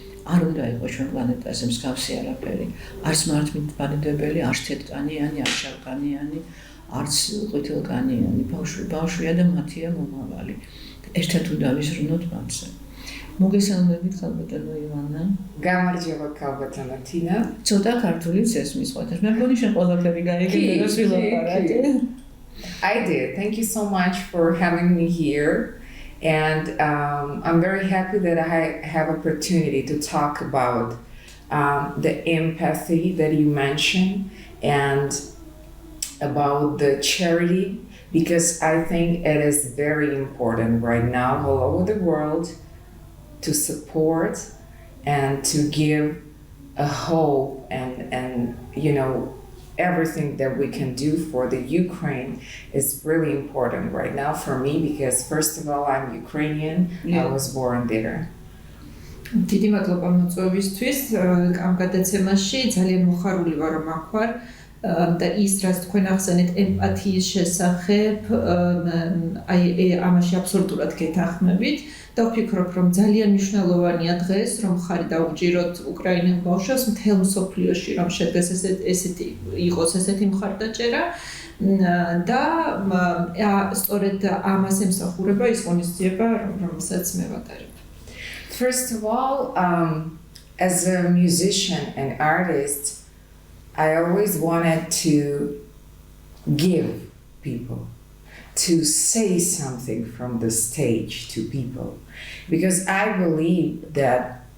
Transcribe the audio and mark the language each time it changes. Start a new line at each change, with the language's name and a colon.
Georgian: არ უნდა იყოს ჩვენ პლანეტაზე მსგავსი არაფერი. არც მართლმადიდებელი, არც თეთრკანიანი, არც შავკანიანი, არც ყვითელკანიანი ბავშვია და მათია მომავალი. ერთად უნდა ვიზრუნოთ მათზე. მოგესალმებით ქალბატონო ივანა. გამარჯობა ქალბატონო თინა. ცოტა ქართულიც ესმის ყოველთვის. მე მგონი შენ ყველაფერი გაიგე და სვილაპარაკე.
English: I did. Thank you so much for having me here. And I'm very happy that I have opportunity to talk about the empathy that you mentioned and about the charity, because I think it is very important right now all over the world to support and to give a hope and you know everything that we can do for the Ukraine is really important right now for me, because first of all I'm Ukrainian. I was born there.
Georgian: დიდი მადლობა მოწვევისთვის. ამ გადაცემაში ძალიან მოხარული ვარ რომ აქ ვარ და ის რაც თქვენ ახსენეთ ემპათიის შესახებ, აი ამაში აბსოლუტურად გეთანხმებით და ვფიქრობ რომ ძალიან მნიშვნელოვანია დღეს რომ ხარი დაუჭიროთ უკრაინელ ბავშვებს მთელ მსოფლიოში, რომ შედგეს ესეთი იყოს ესეთი მხარდაჭერა და სწორედ ამას ემსახურება ის ღონისძიება, რომელსაც მე ვატარებ.
English: First of all, as a musician and artist, I always wanted to give people, to say something from the stage to people, because I believe that